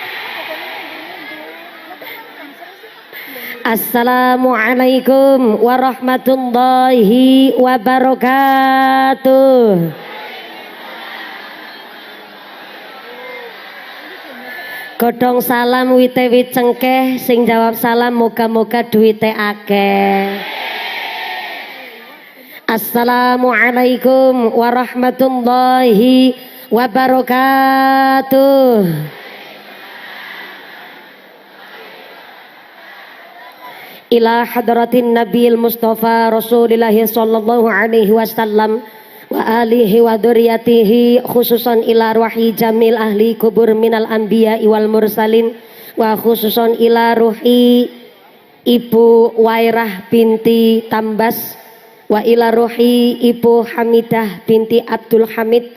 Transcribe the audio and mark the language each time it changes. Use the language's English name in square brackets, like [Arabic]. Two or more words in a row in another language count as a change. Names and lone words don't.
[Arabic] السلام عليكم ورحمة الله وبركاته. [Javanese] Godhong salam wite wit cengkeh, sing jawab salam moga-moga duwite akeh. [Arabic] السلام عليكم ورحمة الله وبركاته. إلى حضرة النبي المصطفى رسول الله صلى الله عليه وسلم وآله وذريته، خصوصا إلى روح جميع أهل القبور من الأنبياء والمرسلين، وخصوصا إلى روح Ibu Wairah بنت Tambas، وإلى روح Ibu Hamidah بنت عبد الحميد.